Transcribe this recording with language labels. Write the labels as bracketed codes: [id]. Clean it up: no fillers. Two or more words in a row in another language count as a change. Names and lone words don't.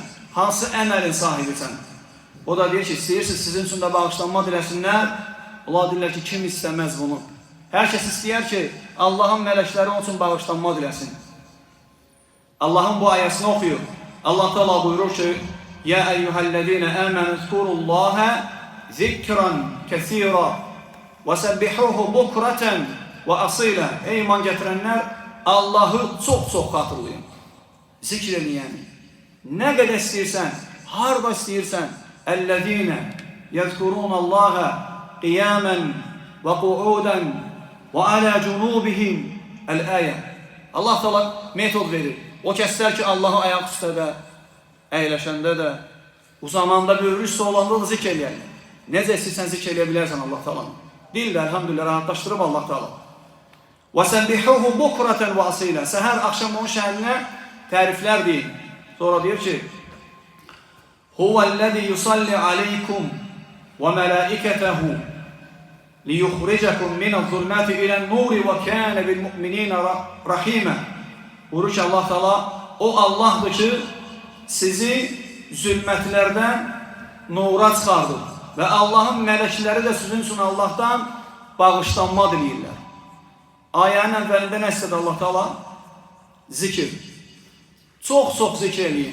[az] Hansı əməlin sahibisən? O da deyir ki, istəyirsiniz sizin üçün də bağışlanma diləsinlər. Allah deyirlər ki, kim istəməz bunu? Hər kəs istəyər ki, Allahın mələkləri onun üçün bağışlanma diləsin. Allahın bu ayəsini oxuyur. Allah Teala buyurur ki, [ar] يا أيها الذين آمنوا اذكروا الله ذكرا كثيرا وسبحوه بكرة وأصيلا. [az] Ey iman getirenler, Allah'ı çox xatırlayın. Zikr edin yani. Ne kadar istəyirsən, harda istəyirsən. [ar] الذين يذكرون الله قياما وقعودا وعلى جنوبهم. [az] El-ayə. Allah Teala metod verir. O kəslər ki, Allah'ı ayaq üstədə, əyləşəndə də, uzamanda, böyrü üstə olanda da zikr eləyər. Necə istəyirsən zikr eləyə bilərsən Allah Teala'nı. Dildə, elhamdülillah, rahatlaşdırıb Allah Teala. [ar] وَسَبِّحُوهُ بُكْرَةً وَأَصِيلًا. [az] Səhər, axşam onun şəhərinə təriflər deyin. Sonra deyir ki, [ar] هُوَ الَّذِي يُصَلِّ عَلَيْكُمْ وَمَلَائِكَتَهُ لِيُخْرِجَكُمْ مِنَ الظُّلْمَاتِ إِلَى النُّورِ وَكَانَ بِالْمُؤْمِنِينَ رَحِيمًا. [az] Buyurur ki Allah Teala, o Allah'dır ki sizi zülmətlərdən nura çıxardır və Allahın mələkləri də sizin üçün Allah'tan bağışlanma diləyirlər. Ayənin əvvəlində nə istədi Allah Teala? Zikir. Çox zikr eləyin.